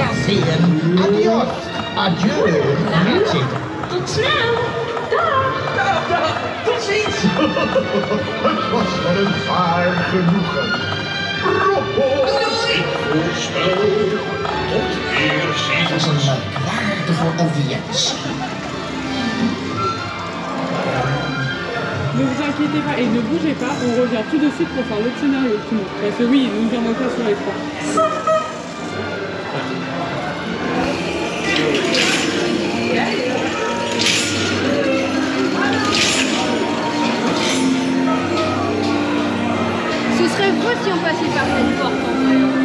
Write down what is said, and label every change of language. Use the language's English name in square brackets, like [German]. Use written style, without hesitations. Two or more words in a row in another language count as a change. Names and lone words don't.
[Dutch] zien. Adios. Adieu. Grazie. Tot snel. Dag. Tot ziens! Het was wel een waar genoegen. Ik voorspel tot Het was weerziens. een merkwaardige audiëntie. [French] Ne vous inquiétez pas et ne bougez pas, on revient tout de suite pour faire l'autre scénario. Tout le monde. Parce que oui, nous en manquons sur les trois. Ce serait beau si on passait par cette porte en vrai.